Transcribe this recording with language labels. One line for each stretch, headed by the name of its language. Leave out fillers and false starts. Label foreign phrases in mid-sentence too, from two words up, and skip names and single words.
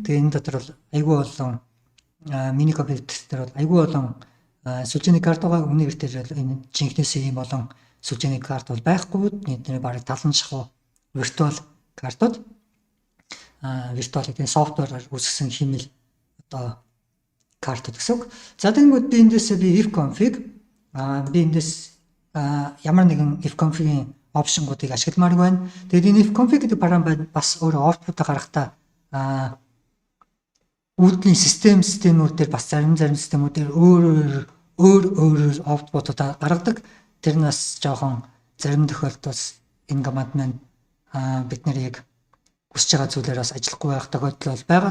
Mongolian: Тэгээ энэ дотор бол айгүй олон мини компьютер дээр бол айгүй олон сүлжээний карт байгаа. Өмнө гэртээр бол энэ жинхнээсээ ийм олон сүлжээний карт бол байхгүй. Эдгээр бараг 70 шахуу виртуал картууд виртуал гэдэг нь софтвероор үүсгэсэн хэмэл одоо картууд гэсэн үг. За тэгэнгүүт би эндээсээ би if config би эндээс ямар нэгэн if config-ийн опшнгуудыг ашигламаар байна. Тэгээд энэ if config гэдэг параметр бас өөрөө output-а гаргахдаа үүдлийн системүүд дээр бас зарим системүүд дээр өөр output-уудаа гаргадаг. Тэрнээс жоохон зарим тохиолдолд энэ команд маань бид нэр яг хүсэж байгаа зүйлээр бас ажиллахгүй байх тохиолдол бол байгаа.